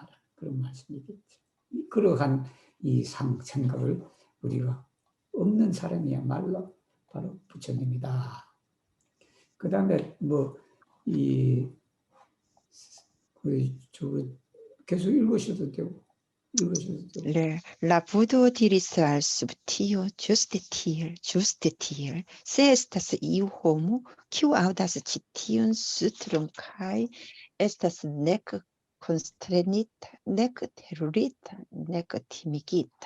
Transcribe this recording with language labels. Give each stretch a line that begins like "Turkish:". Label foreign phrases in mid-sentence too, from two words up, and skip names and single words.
Korean: 그런 말씀이겠죠. 그러한 이 생각을 우리가 없는 사람이야말로 바로 부처님이다. 그 다음에 계속 읽으셔도 되고.
Esperanto: La pudo diris al subtio juste tiel, se estas iu homo, kiu audas ĉi tiun sutron kaj estas nek konstrenita, nek terurita, nek timigita.